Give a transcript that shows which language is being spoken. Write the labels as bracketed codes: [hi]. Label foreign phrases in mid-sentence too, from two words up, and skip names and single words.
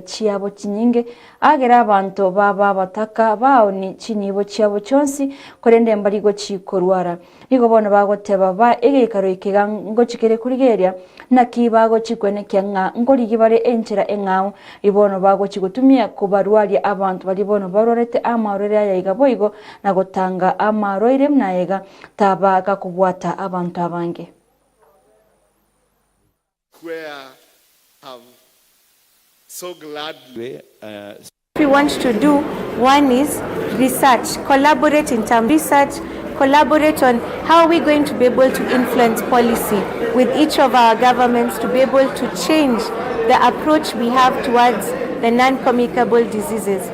[guz] chiabo chinyinge agera abantu baba bataka bao ni chinibo chiabo chonsi korende mbarigo chikorwara nigo bono bagoteba ba egekaro ikiga ngo chikere kurigeria na kibago chikwene kyanga ngori gibare enchera engao ibono bago chigutumia kubarwaria abantu bali bono barorete amarwere ayiga boigo na gotanga amarwere mnayega tabaga kubwata abantu abange. [en] So gladly. We want to do one is research, collaborate in terms of research, collaborate on how we're going to be able to influence policy with each of our governments to be able to change the approach we have towards the non-communicable diseases.